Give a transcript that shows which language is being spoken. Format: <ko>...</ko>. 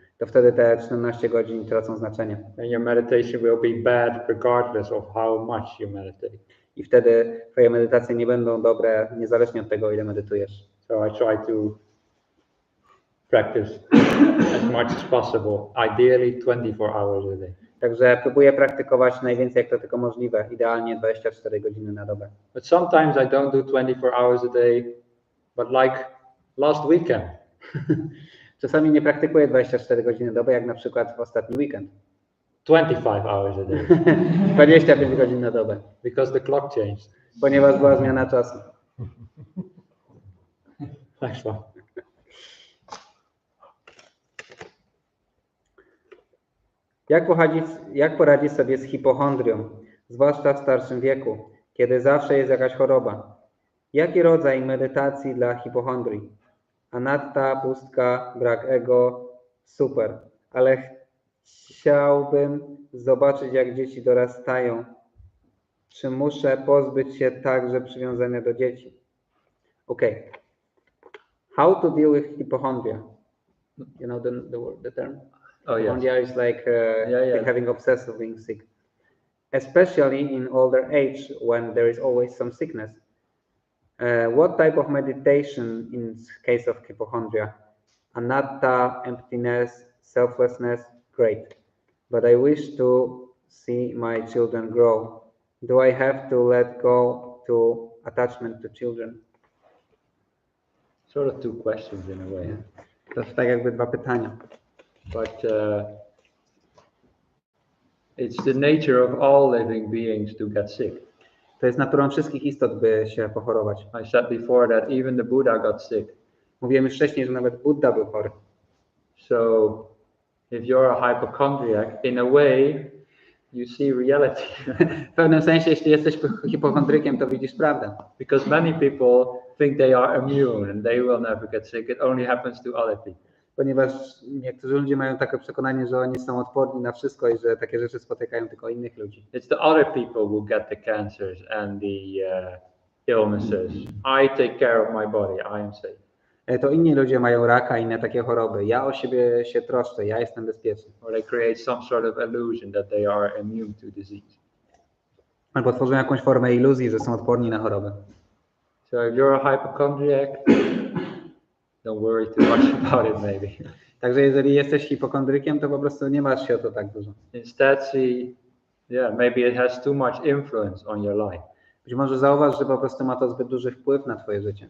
<pl>to wtedy te 14 godzin tracą znaczenie.</pl> <en>And your meditation will be bad regardless of how much you meditate.</en> <pl>I wtedy twoje medytacje nie będą dobre, niezależnie od tego, ile medytujesz.</pl> <en>So I try to practice as much as possible, ideally 24 hours a day.</en> <pl>Także próbuję praktykować najwięcej jak to tylko możliwe, idealnie 24 godziny na dobę.</pl> <en>But sometimes I don't do 24 hours a day, but like last weekend.</en> <pl>Czasami nie praktykuję 24 godziny na dobę, jak na przykład w ostatni weekend.</pl> <en>25 hours a day.</en> <pl>25 godzin na dobę.</pl> <en>Because the clock changed.</en> <pl>Ponieważ była zmiana czasu.</pl> <en>Next one.</en> <pl>Jak poradzić sobie z hipochondrią, zwłaszcza w starszym wieku, kiedy zawsze jest jakaś choroba? Jaki rodzaj medytacji dla hipochondrii? Anatta, pustka, brak ego, super. Ale chciałbym zobaczyć, jak dzieci dorastają. Czy muszę pozbyć się także przywiązania do dzieci?</pl> <en>Okay. How to deal with hypochondria? You know the term? Oh yes. Hypochondria is like like having obsessive being sick. Especially in older age when there is always some sickness. What type of meditation in case of hypochondria? Anatta, emptiness, selflessness, great. But I wish to see my children grow. Do I have to let go to attachment to children? Sort of two questions in a way.</en> <pl>To tak jakby dwa pytania.</pl> <en>But it's the nature of all living beings to get sick.</en> <pl>To jest naturą wszystkich istot, by się pochorować.</pl> <en>I said before that even the Buddha got sick.</en> <pl>Mówiłem już wcześniej, że nawet Buddha był chory.</pl> <en>So if you're a hypochondriac, in a way you see reality.</en> <pl>W pewnym sensie, jeśli jesteś hipochondrykiem, to widzisz prawdę.</pl> <en>Because many people think they are immune and they will never get sick. It only happens to other people.</en> <pl>Ponieważ niektórzy ludzie mają takie przekonanie, że oni są odporni na wszystko i że takie rzeczy spotykają tylko innych ludzi.</pl> <en>It's the other people who get the cancers and the illnesses. I take care of my body. I am safe.</en> <pl>To inni ludzie mają raka i inne takie choroby. Ja o siebie się troszczę, ja jestem bezpieczny.</pl> <en>Or they create some sort of illusion that they are immune to disease.</en> <pl>Albo tworzą jakąś formę iluzji, że są odporni na chorobę.</pl> <en>So if you're a hypochondriac, don't worry too much about it maybe.</en> <pl>Także jeżeli jesteś hipochondrykiem, to po prostu nie martw się o to tak dużo.</pl> <en>Instead see, maybe it has too much influence on your life.</en> <pl>Być może zauważ, że po prostu ma to zbyt duży wpływ na twoje życie.</pl>